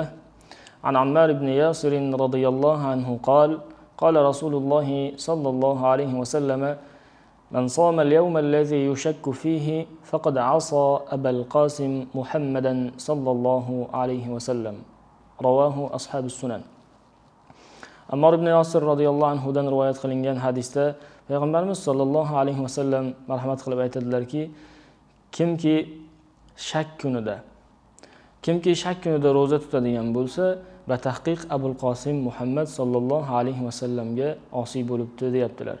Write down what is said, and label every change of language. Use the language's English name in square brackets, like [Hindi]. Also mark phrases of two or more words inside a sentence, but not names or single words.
[Arabic] عن عمار بن ياسر رضي الله عنه قال قال رسول الله صلى الله عليه وسلم من صام اليوم الذي يشك فيه فقد عصى أبا القاسم محمدا صلى الله عليه وسلم. رواه أصحاب السنن. [Uzbek] Ammor ibn Yosir radhiyallohu anhudan rivoyat qilingan hadisda Payg'ambarimiz [Arabic] صلى الله عليه وسلم [Uzbek] marhamat qilib aytadilarki, kimki shak kunida roza tutadigan bo'lsa, batahqiq Abul Qosim Muhammad [Arabic] صلى الله عليه وسلم [Uzbek] osiy bo'libdi deyaptilar.